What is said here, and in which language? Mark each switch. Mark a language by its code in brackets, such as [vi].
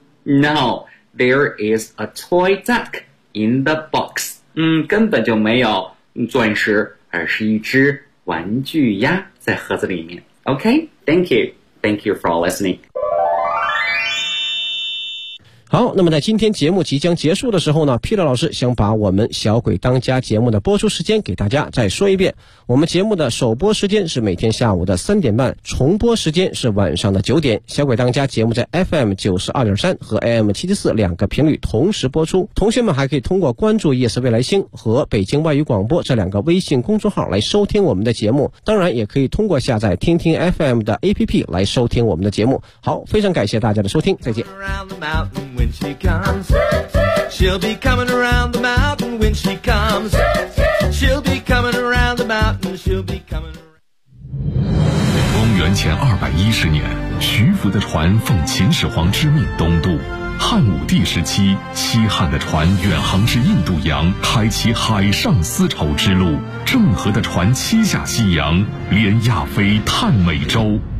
[en] No, there is a toy duck in the box. [zh] 根本就没有钻石，而是一只玩具鸭在盒子里面。 [en] OK, thank you. Thank you for listening. [zh] 好，那么在今天节目即将结束的时候呢，皮特老师想把我们小鬼当家节目的播出时间给大家再说一遍。我们节目的首播时间是每天下午的3:30，重播时间是晚上的9:00。小鬼当家节目在 FM92.3 和 AM774 两个频率同时播出。同学们还可以通过关注夜色未来星和北京外语广播这两个微信公众号来收听我们的节目。当然也可以通过下载听听 FM 的 APP 来收听我们的节目。好，非常感谢大家的收听，再见。 [en] When she comes, she'll be coming around the mountain. When she comes, she'll be coming around the mountain. She'll be coming around. [zh] 公元前210年，徐福的船奉秦始皇之命东渡。汉武帝时期，西汉的船远航至印度洋，开启海上丝绸之路。郑和的船七下西洋，连亚非探美洲。